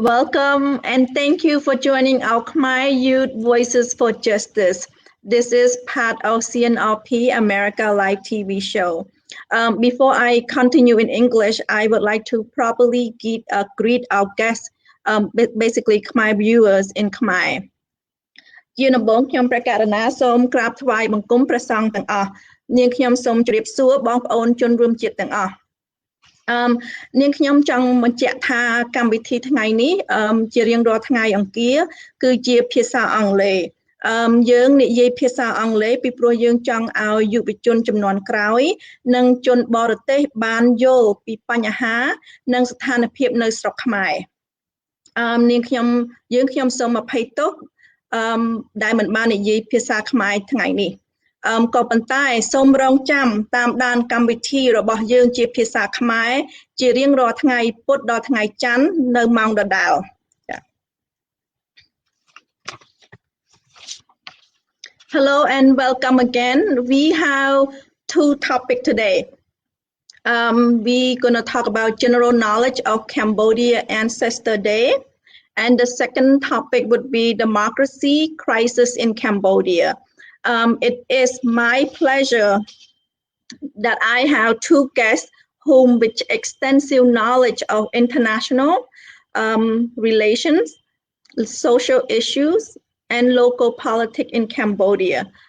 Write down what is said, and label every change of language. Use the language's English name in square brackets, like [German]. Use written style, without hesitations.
[English] Welcome and thank you for joining our Khmer Youth Voices for Justice. This is part of CNRP America Live TV show. Before I continue in English, I would like to properly greet our guests, basically Khmer viewers in Khmer. [Khmer] ជាដំបូងខ្ញុំព្រះករុណាសូមក្រាបថ្វាយបង្គំព្រះសង្ឃទាំងអស់នាងខ្ញុំសូមជម្រាបសួរបងប្អូនជនរួមជាតិទាំងអស់នាងខ្ញុំចង់បញ្ជាក់ថាកម្មវិធីថ្ងៃនេះជារៀងរាល់ថ្ងៃអង្គារគឺជាភាសាអង់គ្លេសយើងនិយាយភាសាអង់គ្លេសពីព្រោះយើងចង់ឲ្យយុវជនជំនាន់ក្រោយនិងជនបរទេសបានយល់ពីបញ្ហានិងស្ថានភាពនៅស្រុកខ្មែរ យើងខ្ញុំសូមអភ័យទោសដែលមិនបាននិយាយភាសាខ្មែរថ្ងៃនេះក៏ប៉ុន្តែសូមរងចាំតាមដានកម្មវិធីរបស់យើងជាភាសាខ្មែរជារៀងរាល់ថ្ងៃពុធដល់ថ្ងៃច័ន្ទនៅម៉ោងដដែលចា៎ [English] Hello and welcome again. We have two topics today. We're going to talk about general knowledge of Cambodia Ancestor Day. And the second topic would be democracy crisis in Cambodia. It is my pleasure that I have two guests whom with extensive knowledge of international relations, social issues, and local politics in Cambodia.